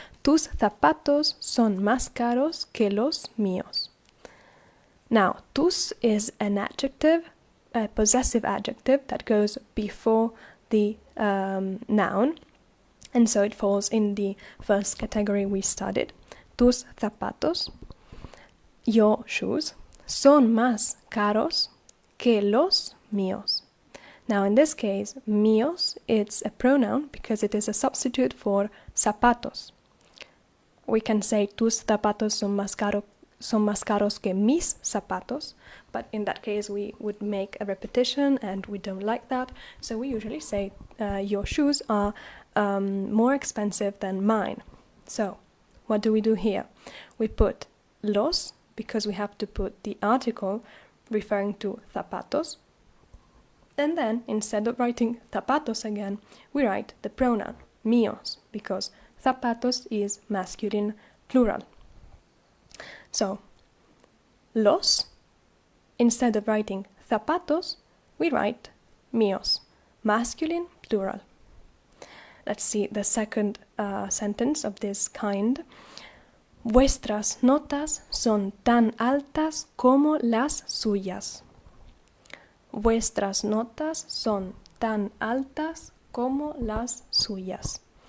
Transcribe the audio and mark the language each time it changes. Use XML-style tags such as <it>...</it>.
<es>Tus zapatos son más caros que los míos.</es> <en>Now, tus is an adjective, a possessive adjective that goes before the noun, and so it falls in the first category we studied.</en> <es>Tus zapatos,</es> <en>your shoes,</en> <es>son más caros que los míos.</es> <en>Now, in this case, míos, it's a pronoun because it is a substitute for zapatos. We can say tus zapatos son más caros que mis zapatos, but in that case we would make a repetition and we don't like that, so we usually say your shoes are more expensive than mine. So, what do we do here? We put los, because we have to put the article referring to zapatos, and then instead of writing zapatos again, we write the pronoun míos, because zapatos is masculine plural. So, los, instead of writing zapatos, we write míos, masculine plural. Let's see the second sentence of this kind.</en> <es>Vuestras notas son tan altas como las suyas. Vuestras notas son tan altas como las suyas.</es>